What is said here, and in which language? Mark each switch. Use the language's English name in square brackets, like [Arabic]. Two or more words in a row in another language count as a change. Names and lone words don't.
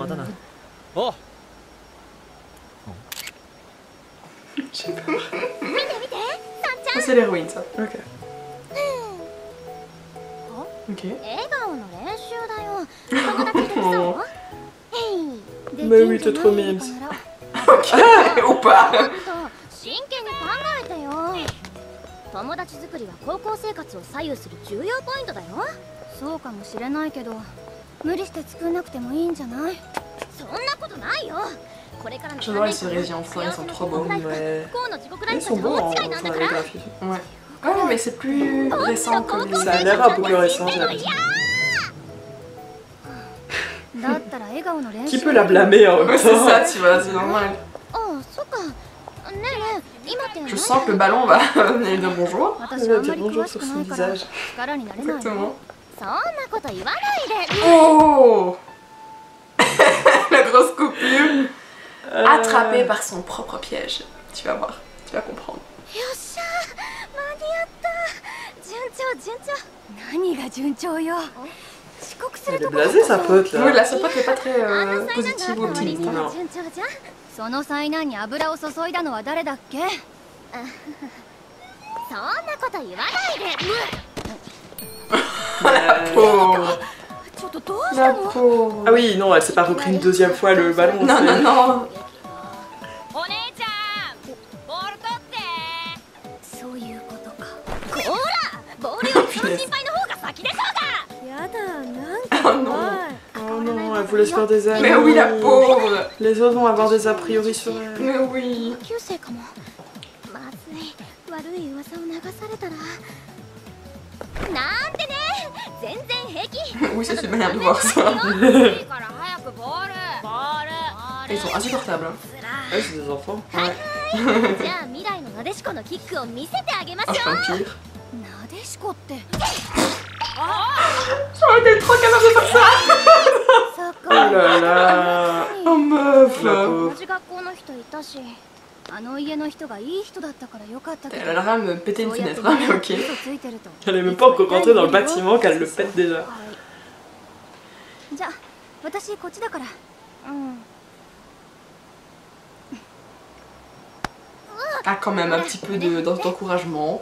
[French] J'ai peur. Oh, c'est l'héroïne ça. Ok. Ok. Mais oui, t'es trop mimes. Ok, ou pas. [Japanese] 友達作りは高校生活を左右する重要ポイントだよ。そうかもしれないけど、無理して作んなくてもいいんじゃない？そんなことないよ。これからの [French] 3年生 les enfants, ils sont trop beaux. Ouais. [Japanese] 不幸の地獄ライ [French] Ils [Japanese] フ [French] sont [Japanese] たちは [French] beaux [Japanese] 大違いなんだから。 [French] en graphie. Ouais. Oh mais c'est plus récent que les... Ça a l'air un peu plus récent, j'ai l'impression. [Japanese] だったら笑顔の練習。 [French] Qui peut la blâmer en même Ouais, c'est temps? ça, tu vois, c'est normal. [Japanese] あ、そっか。ねえねえ、今って。 [French] Je sens que le ballon va venir dire bonjour. [Japanese] 私はあんまり [French] bonjour [Japanese] 詳し [French] sur [Japanese] く [French] son [Japanese] ないから [French] visage. [Japanese] 力になれないよ。 [French] Exactement. [Japanese] そんなこと言わないで。 [French] Oh. La grosse coupure. Attrapée par son propre piège. Tu vas voir, tu vas comprendre. [Japanese] よっしゃー、間に合った。順調順調。何が順調よ。遅刻する [French] Elle est [Japanese] とこだった [French] blasée sa pote là. Oui, la sapote n'est pas très [Japanese] あの災難があ [French] positive [Japanese] った [French] ou [Japanese] 割に [French] optimiste. [Japanese] は [French] Non. [Japanese] 順調じゃん。その災難に油を注いだのは誰だっけ？そんなこと言わないで。 [French] La pauvre. [Japanese] ちょっとどうし [French] La [Japanese] たの？ [French] pauvre. Ah oui, non, elle s'est pas repris une deuxième fois le ballon. Non, non, non. [Japanese] お姉ちゃん、ボール取って。そういうことか。こら、ボールよりその心配の方が先でしょうが。やだ、なんか [French] Oh non. Oh non, elle voulait se faire des amis. Mais oui, la pauvre. Les autres vont avoir des a priori sur elle. Mais oui. [Japanese] 同級生かも。まずい、悪い噂を流されたら。なんでね、全然平気。 [French] Oui, c'est une manière de voir ça. [Japanese] いいから早くボール。ボール。 [French] Ils sont insupportables. Hein. Ouais, c'est des enfants. Ouais. [Japanese] じゃあ未来のなでしこのキックを見せてあげまし [French] Ah, [Japanese] ょ [French] c'est [Japanese] う。 [French] un pire. [Japanese] なでしこって。 [French] J'aurais été trop capable de faire ça. [Japanese] そっ [French] Oh là là. Oh meuf. La [Japanese] 同 [French] pauvre. [Japanese] じ学校の人いたし。 [French] Elle a l'air à me péter une fenêtre, hein, mais ok. Elle est même pas encore rentrée dans le bâtiment qu'elle le pète déjà. Ah, quand même, un petit peu d'encouragement.